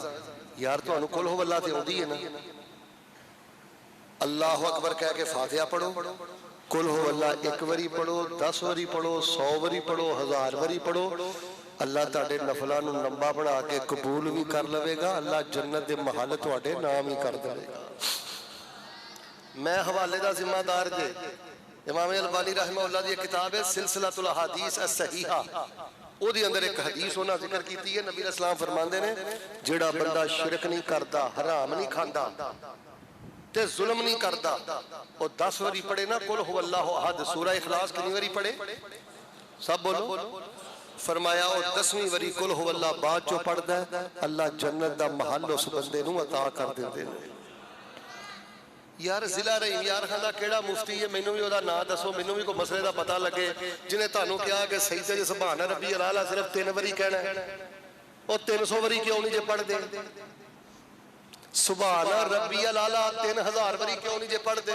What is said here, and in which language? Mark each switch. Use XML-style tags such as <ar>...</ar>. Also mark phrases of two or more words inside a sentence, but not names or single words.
<pa>یار تو انہوں</pa> <ar>کل ہو اللہ</ar> <pa>تے ہوندی ہے نا،</pa> <ar>اللہ اکبر</ar> <pa>کہہ کے فاتحہ پڑھو،</pa> <ar>کل ہو اللہ</ar> <pa>1 وری پڑھو، 10 وری پڑھو، 100 وری پڑھو، 1000 وری پڑھو، اللہ تاڑے نفلہ نو لمبا بڑھا کے قبول بھی کر لوے گا، اللہ جنت دے محل تواڈے نام ہی کر دے گا۔ میں حوالے دا ذمہ دار جے، امام البانی رحمہ اللہ دی کتاب ہے سلسلۃ الاحادیث الصحیحہ، او دی اندر ایک حدیث ہونا ذکر کیتی ہے، نبی علیہ السلام فرماندے نے جیڑا بندہ شرک نہیں کردا، حرام نہیں کھاندا تے ظلم نہیں کردا، او 10 وری پڑھے نا</pa> <ar>قل هو اللہ احد،</ar> <pa>سورہ اخلاص کتنی وری پڑھے؟ سب بولو۔ فرمایا او 10ویں وری</pa> <ar>قل هو اللہ</ar> <pa>بعد چو پڑھدا ہے، اللہ جنت دا محل اس بندے نو عطا کر دیندے نے۔ ਯਾਰ ਜ਼ਿਲ੍ਹਾ ਰਹੀਮ ਯਾਰ ਖਾਨ ਦਾ ਕਿਹੜਾ ਮੁਫਤੀ ਹੈ, ਮੈਨੂੰ ਵੀ ਉਹਦਾ ਨਾਂ ਦੱਸੋ, ਮੈਨੂੰ ਵੀ ਕੋਈ ਮਸਲੇ ਦਾ ਪਤਾ ਲੱਗੇ। ਜਿਹਨੇ ਤੁਹਾਨੂੰ ਕਿਹਾ ਕਿ ਸਜਦੇ 'ਚ</pa> <ar>سبحان ربي الأعلى</ar> <pa>ਸਿਰਫ 3 ਵਾਰੀ ਕਹਿਣਾ, ਉਹ 300 ਵਾਰੀ ਕਿਉਂ ਨਹੀਂ ਜੇ ਪੜ੍ਹਦੇ?</pa> <ar>سبحان ربي الأعلى</ar> <pa>3000 ਵਾਰੀ ਕਿਉਂ ਨਹੀਂ ਜੇ ਪੜ੍ਹਦੇ?</pa>